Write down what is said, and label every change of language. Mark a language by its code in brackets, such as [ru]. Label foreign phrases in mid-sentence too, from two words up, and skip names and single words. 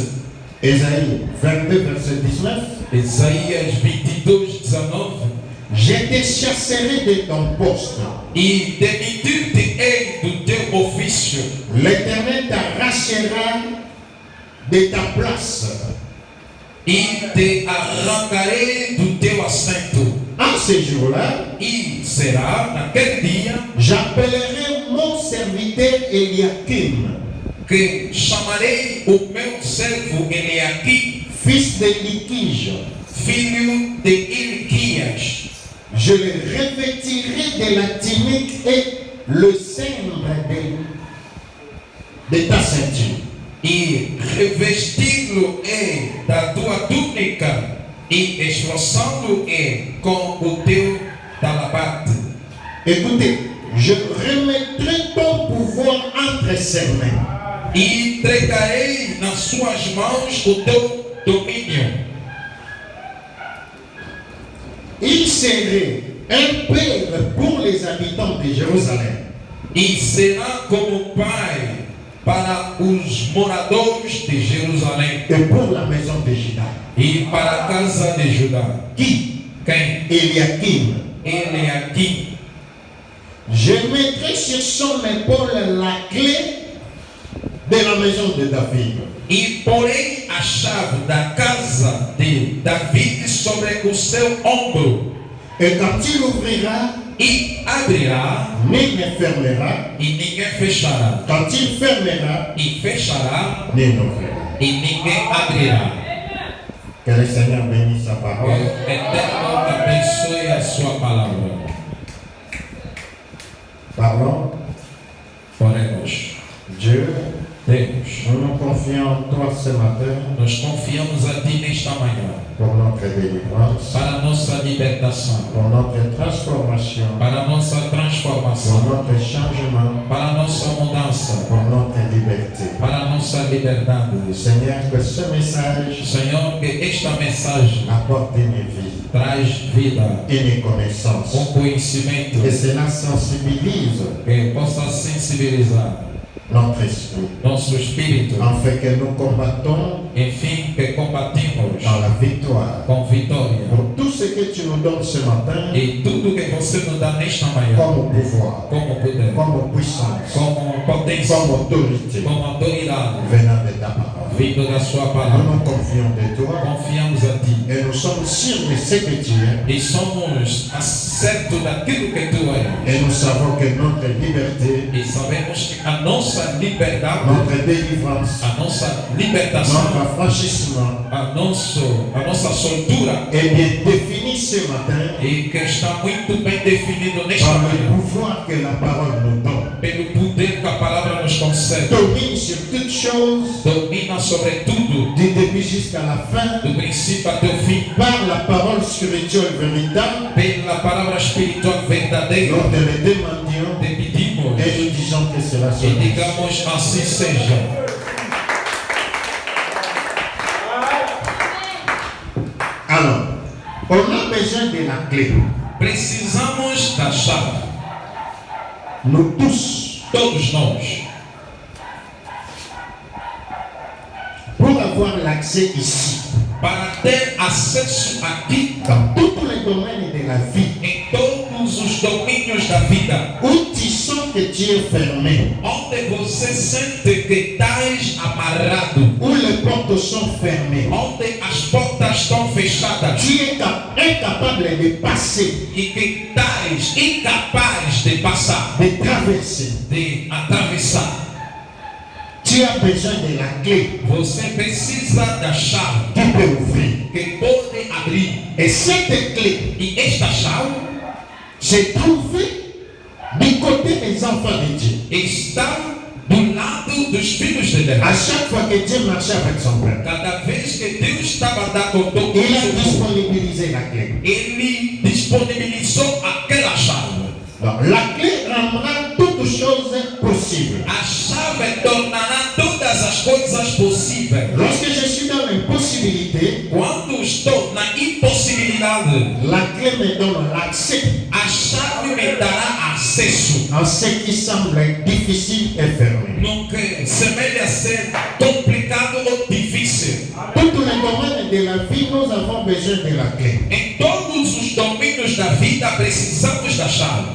[fr] Ésaïe 22, verset 19, [pt] Isaías 22, 19, [fr] je te chasserai de ton poste. [pt] e demitir-te-ei do teu ofício, [fr] L'Éternel t'arrachera de ta place. [pt] e te arrancarei do teu assento. [fr] En ce jour-là, [pt] E será naquele dia [fr] j'appellerai mon serviteur Eliakim, [pt] que chamarei o meu servo Eliaquim, [fr] fils de Liquige. [pt] filho de Ilquias. [fr] Je le revêtirai de la tunique et le cendre de ta ceinture. [pt] E revesti-lo-ei da tua túnica, e esforçando-o com o teu talabarte. [fr] Écoutez, je remettrai ton pouvoir entre ses mains. [pt] E entregarei nas suas mãos o teu domínio. [fr] Il serait un père pour les habitants de Jérusalem. [pt] E será como pai para os moradores de Jerusalém [fr] Et pour la maison de Juda. [pt] e para a casa de Judá. [fr] Qui? [pt] Quem? [fr] Eliakim. [pt] Eliaquim. [fr] Je mettrai sur son épaule la clé de la maison de David. [pt] E porei a chave da casa de David sobre o seu ombro. [fr] Et quand il ouvrira, [pt] E abrirá, [fr] ni ne fermera. [pt] e ninguém fechará. [fr] Quand il fermera, [pt] E fechará, [fr] ni n'ouvrira. [pt] e ninguém abrirá. [fr] Que le Seigneur bénisse sa [pt] Que [fr] parole. [pt] o Eterno abençoe a sua palavra. [fr] Parlons. [pt] Oremos. [fr] Dieu, [pt] Deus, [fr] nous nous confions en toi ce matin [pt] nós confiamos a Ti nesta manhã [fr] pour notre délivrance, [pt] para a nossa libertação, [fr] pour notre transformation, [pt] para a nossa [fr] pour [pt] transformação, [fr] notre changement, [pt] para a nossa mudança, [fr] pour notre liberté. [pt] para a nossa liberdade. [fr] Seigneur, que ce message [pt] Senhor, que esta mensagem [fr] apporte une vie, [pt] traz vida, [fr] une connaissance, [pt] conhecimento, [fr] que cela sensibilise [pt] que possa sensibilizar [fr] notre esprit, [pt] nosso espírito, [fr] afin que nous combattons [pt] enfim, que combatimos [fr] nous donne ce matin [pt] E tudo que você nos dá nesta manhã, [fr] comme pouvoir, [pt] como poder, [fr] comme puissance, [pt] como potência, [fr] comme autorité [pt] como autoridade, [fr] venant de ta parole. [pt] vindo da sua [fr] Nous [pt] palavra, [fr] nous confions de toi [pt] confiamos a Ti. [fr] et nous sommes sûrs de ce que tu es [pt] E somos acertos daquilo que Tu és. [fr] et nous savons que notre liberté, [pt] E sabemos que a nossa liberdade, [fr] notre délivrance, [pt] a nossa libertação, [fr] notre affranchissement [pt] a nossa soltura, [fr] est bien défini ce matin [pt] e que está muito bem definido nesta [fr] par le [pt] manhã, [fr] pouvoir que la parole nous donne. [pt] pelo poder que a palavra nos concede. [fr] Domine sur toutes choses, [pt] Domina sobre tudo, [fr] du début jusqu'à la fin, [pt] do princípio até o fim, [fr] par la parole spirituelle véritable. [pt] pela palavra espiritual verdadeira. [fr] Nous te le demandions [pt] Te pedimos [fr] et nous disons que cela [pt] e [fr] soit. [pt] digamos assim seja. [fr] Alors, on a besoin de la clé. [pt] Precisamos da chave, [fr] Nous tous, [pt] todos nós, [fr] pour avoir l'accès ici, [pt] para ter acesso aqui [fr] dans tous les domaines de la vie, [pt] em todos os domínios da vida, [fr] où tu sens que tu es fermé, [pt] onde você sente que estás amarrado, [fr] où les portes sont fermées, [pt] onde as portas estão fechadas [fr] tu es incapable de passer, [pt] e que estás incapaz de passar, [fr] de traverser. [pt] de atravessar. [fr] Tu as besoin de la clé [pt] Você precisa da chave [fr] qui peut ouvrir. [pt] que pode abrir. [fr] Et cette clé [pt] E esta chave [fr] s'est trouvée du côté des enfants de Dieu. [pt] está do lado dos filhos de Deus. [fr] À chaque fois que Dieu marchait avec son peuple, [pt] Cada vez que Deus estava a dar com todo [fr] il a [pt] o [fr] disponibilisé la clé. [pt] ele disponibilizou aquela chave. [fr] Donc, la clé rendra toutes choses possibles. [pt] A chave tornará todas as coisas possíveis. [fr] Lorsque je suis dans l'impossibilité, [pt] Quando estou na impossibilidade, [fr] la clé me donne l'accès [pt] a chave me dará acesso [fr] en ce qui semble difficile et fermé. [pt] no que semelha ser complicado ou difícil. [fr] Tous les domaines de la vie, nous avons besoin de la clé. [pt] Em todos os domínios da vida precisamos da chave.